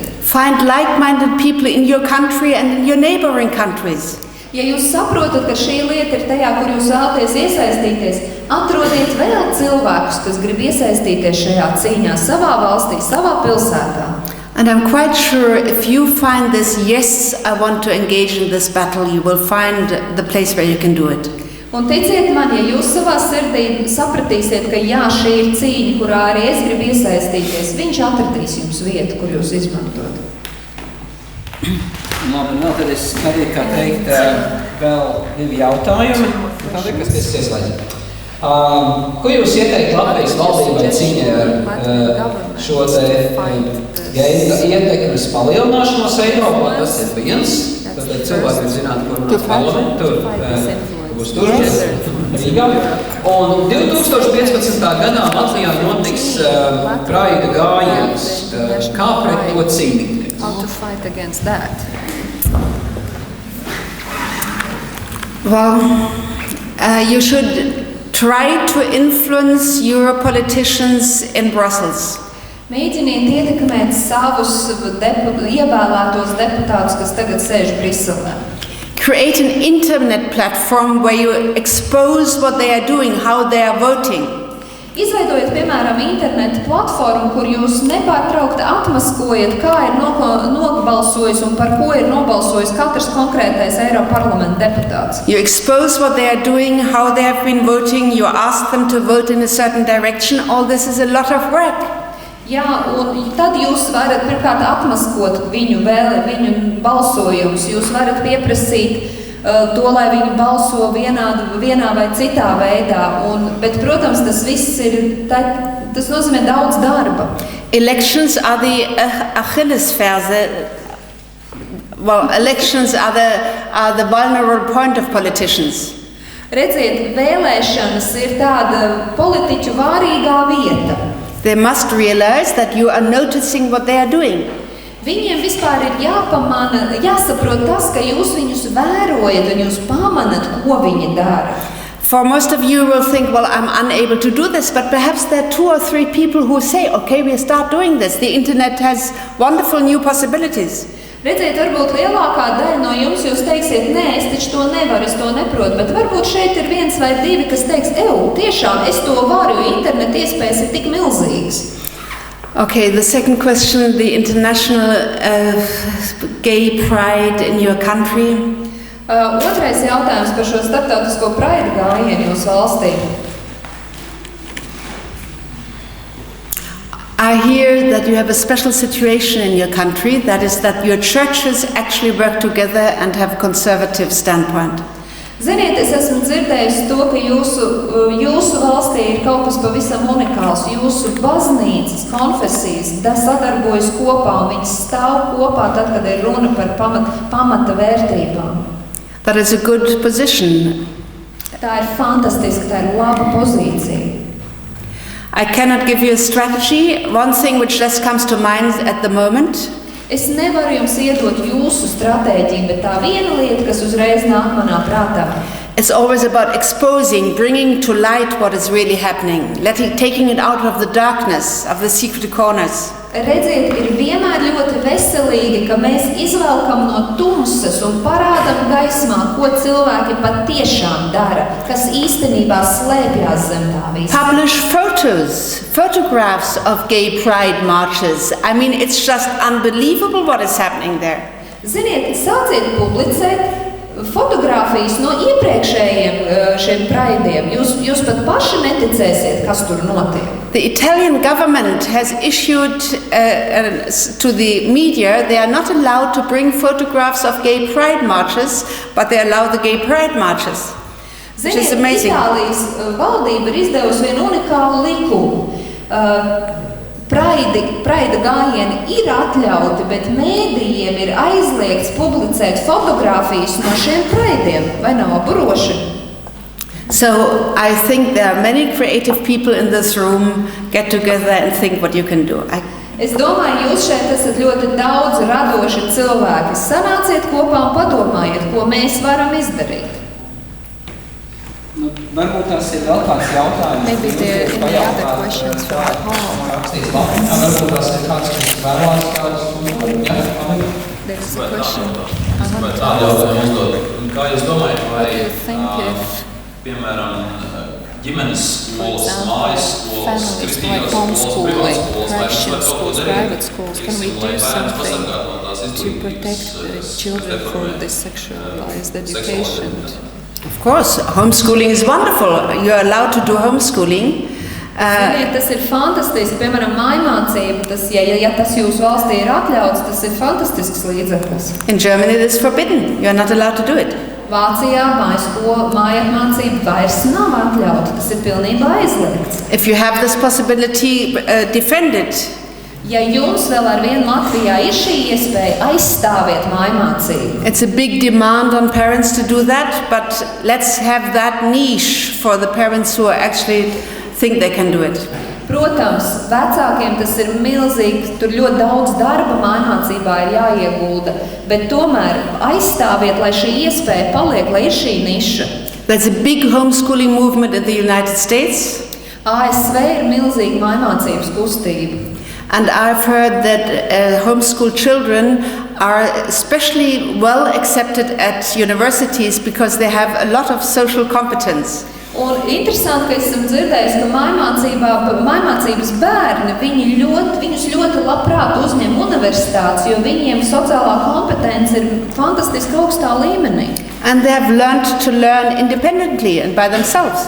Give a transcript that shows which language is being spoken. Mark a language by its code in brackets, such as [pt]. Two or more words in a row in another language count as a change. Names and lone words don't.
[en] Find like-minded people in your country and in your neighboring countries. [lv] Ja jūs saprotat, ka šī lieta ir tajā, kur jūs vēlaties iesaistīties, atrodiet vēl cilvēkus, kas grib iesaistīties šajā cīņā savā valstī, savā pilsētā. [en] And I'm quite sure if you find this, yes, I want to engage in this battle, you will find the place where you can do it. [lv] Un ticiet man, ja jūs savā sirdī sapratīsiet, ka jā, šī ir cīņa, kurā arī es gribu iesaistīties, viņš atradīs jums vietu, kur jūs izmantot. Labi, tad es arī, kā teikt, vēl divi jautājumi. Tad, kas tiesas ieslēdz. Ko jūs ieteikt Latvijas valdībai cīņai ar šo te geju ietekmes palielināšanos Eiropā? Tas ir viens. Tad cilvēki zināt, kur runāt parlamentu. Tur būs turmies Rīgā. Un 2015. gadā Latvijā notiks Praida gājiens. Kā pret to cīnīties? [en] How to fight against that? Well, you should try to influence your politicians in Brussels. [lv] Mēģiniet ietekmēt savus ievēlētos deputātus, kas tagad sēž Briselē. [en] Create an internet platform where you expose what they are doing, how they are voting. [lv] Izveidojiet, piemēram, internetu platformu, kur jūs nepārtraukti atmaskojat, kā ir nobalsojis un par ko ir nobalsojis katrs konkrētais Eiroparlamenta deputāts. [en] You expose what they are doing, how they have been voting, you ask them to vote in a certain direction. All this is a lot of work. [lv] Jā, un tad jūs varat pirmkārt atmaskot viņu balsojumus. Jūs varat pieprasīt to, lai viņi balso vienā vai citā veidā. Bet, protams, tas viss tas nozīmē daudz darba. [en] Elections are the Achillesferse. Well, elections are the vulnerable point of politicians. [lv] Redziet, vēlēšanas ir tāda politiķu vārīgā vieta. [en] They must realize that you are noticing what they are doing. [lv] Viņiem vispār ir jāsaprot tas, ka jūs viņus vērojat un jūs pamanat, ko viņi dara. [en] For most of you will think, well, I'm unable to do this, but perhaps there are 2 or 3 people who say, okay, we'll start doing this. The internet has wonderful new possibilities. [lv] Redziet, varbūt lielākā daļa no jums jūs teiksiet, nē, es taču to nevaru, es to neprotu, bet varbūt šeit ir 1 vai 2, kas teiks, tiešām es to varu, jo internet iespējas ir tik milzīgas. [en] Okay, the second question, the international gay pride in your country. [lv] Otrais jautājums par šo starptautisko praidu gājienu jūsu valstī. [en] I hear that you have a special situation in your country, that is that your churches actually work together and have a conservative standpoint. [lv] Ziniet, es esmu dzirdējusi to, ka jūsu valstī ir kaut kas pavisam unikāls. Jūsu baznīcas, konfesijas sadarbojas kopā un viņas stāv kopā tad, kad ir runa par pamata vērtībām. [en] That is a good position. [lv] Tā ir fantastiska, tā ir laba pozīcija. [en] I cannot give you a strategy. One thing which just comes to mind at the moment. [lv] Es nevaru jums iedot jūsu stratēģiju, bet tā viena lieta, kas uzreiz nāk manā prātā. [en] It's always about exposing, bringing to light what is really happening, taking it out of the darkness, of the secret corners. [lv] Redziet, ir vienmēr ļoti veselīgi, ka mēs izvelkam no tumsas un parādam gaismā, ko cilvēki patiešām dara, kas īstenībā slēpjas zem tā visa. [en] Publish photographs of gay pride marches. I mean, it's just unbelievable what is happening there. [lv] Ziniet, sāciet publicēt fotogrāfijas no iepriekšējiem šiem praidiem. Jūs pat paši neticēsiet, kas tur notiek. [en] The Italian government has issued to the media, they are not allowed to bring photographs of gay pride marches, but they allow the gay pride marches. Which is amazing. [lv] Itālijas valdība ir izdevusi vienu unikālu likumu. Praida gājieni ir atļauti, bet mēdījiem ir aizliegts publicēt fotogrāfijas no šiem praidiem, vai nav buroši? [en] So I think there are many creative people in this room. Get together and think what you can do. [lv] Es domāju, jūs šeit esat ļoti daudz radoši cilvēki. Sanāciet kopā un padomājiet, ko mēs varam izdarīt. Varbūt tas ir vēl kāds jautājums. [en] Maybe there are any other questions from the hall. [lv] Varbūt tas ir kāds, kas vēlās kādus. [en] There's a question. [lv] Kā jūs domājat, [en] What do you think if, [lv] piemēram, ģimenes [en] for [lv] skolas, mājas [en] example, [lv] skolas, [en] families like [lv] kristīgās skolas, [en] homeschooling, [lv] privātas [en] Christian [lv] skolas, [en] schools, private schools, can we do something to protect the children from this sexualized education? Of course, homeschooling is wonderful. You are allowed to do homeschooling. [lv] Ziniet, tas ir fantastiski, piemēram, mājmācība, ja tas jūsu valstī ir atļauts, tas ir fantastisks līdzeklis. [en] In Germany it is forbidden. You are not allowed to do it. [lv] Vācijā mājapmācība vairs nav atļauta, tas ir pilnībā aizliegts. [en] If you have this possibility, defend it. [lv] Ja jums vēl ar vienu Latvijā ir šī iespēja, aizstāviet mājmācību. [en] It's a big demand on parents to do that, but let's have that niche for the parents who actually think they can do it. [lv] Protams, vecākiem tas ir milzīgi, tur ļoti daudz darba mājmācībā ir jāiegulda, bet tomēr aizstāviet, lai šī iespēja paliek, lai ir šī niša. [en] There's a big homeschooling movement in the United States. [lv] ASV ir milzīga mājmācības kustība. [en] And I've heard that homeschool children are especially well accepted at universities because they have a lot of social competence. [lv] Un interesanti, ka esam dzirdējuši, ka mājmācības bērni, viņus ļoti labprāt uzņem universitātes, jo viņiem sociālā kompetence ir fantastiski augstā līmenī. [en] And they have learned to learn independently and by themselves.